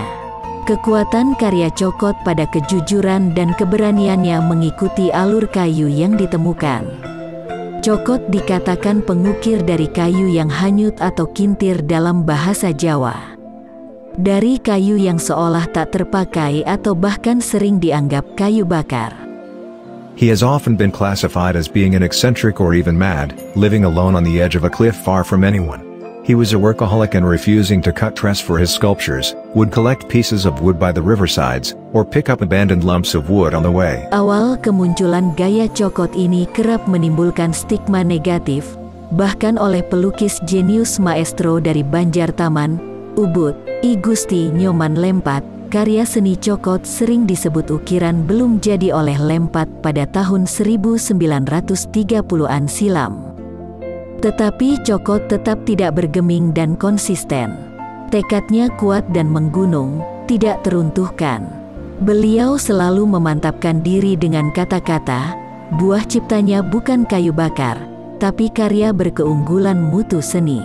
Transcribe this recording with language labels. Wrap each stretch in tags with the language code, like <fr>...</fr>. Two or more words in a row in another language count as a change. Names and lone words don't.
<id>Kekuatan karya Jokot pada kejujuran dan keberaniannya mengikuti alur kayu yang ditemukan. Jokot dikatakan pengukir dari kayu yang hanyut atau kintir dalam bahasa Jawa. Dari kayu yang seolah tak terpakai atau bahkan sering dianggap kayu bakar.</id> <en>He has often been classified as being an eccentric or even mad, living alone on the edge of a cliff far from anyone. He was a workaholic and refusing to cut tress for his sculptures, would collect pieces of wood by the riversides, or pick up abandoned lumps of wood on the way.</en> <id>Awal kemunculan gaya Jokot ini kerap menimbulkan stigma negatif, bahkan oleh pelukis jenius maestro dari Banjar Taman, Ubud, I Gusti Nyoman Lempat. Karya seni Jokot sering disebut ukiran belum jadi oleh Lempat pada tahun 1930-an silam. Tetapi Jokot tetap tidak bergeming dan konsisten. Tekadnya kuat dan menggunung, tidak teruntuhkan. Beliau selalu memantapkan diri dengan kata-kata, buah ciptanya bukan kayu bakar, tapi karya berkeunggulan mutu seni.</id>